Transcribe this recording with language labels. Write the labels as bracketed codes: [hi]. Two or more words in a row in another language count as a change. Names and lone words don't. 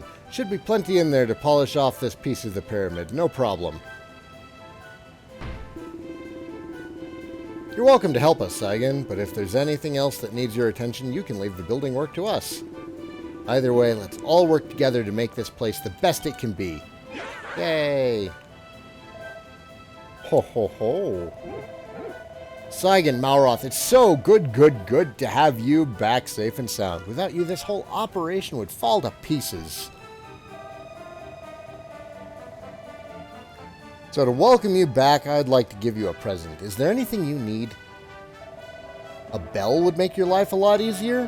[en] Should be plenty in there to polish off this piece of the pyramid, no problem. You're welcome to help us, Saigan, but if there's anything else that needs your attention, you can leave the building work to us. Either way, let's all work together to make this place the best it can be. Yay! Ho ho ho! Saigan, Malroth, it's so good to have you back safe and sound. Without you, this whole operation would fall to pieces. So to welcome you back, I'd like to give you a present. Is there anything you need? A bell would make your life a lot easier?